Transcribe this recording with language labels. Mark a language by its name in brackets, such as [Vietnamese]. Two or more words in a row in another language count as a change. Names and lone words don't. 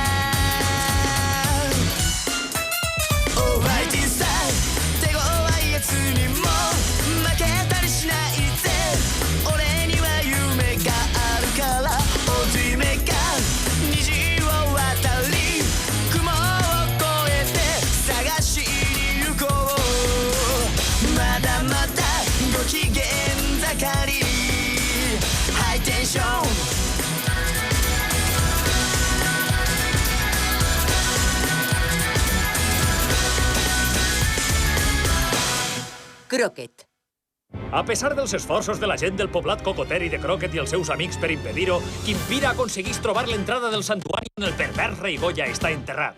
[Japanese] オーライティさ手強いやつにも負けたりしないぜ俺には夢があるから乙女が虹を渡り雲を越えて探しに行こうまだまだご機嫌盛りハイテンション [Catalan] Croquet. A pesar dels esforços de la gent del poblat Cocoteri de Croquet i els seus amics per impedir-ho, Kimpira aconsegueix trobar l'entrada del santuari on el pervers rei Goya està enterrat.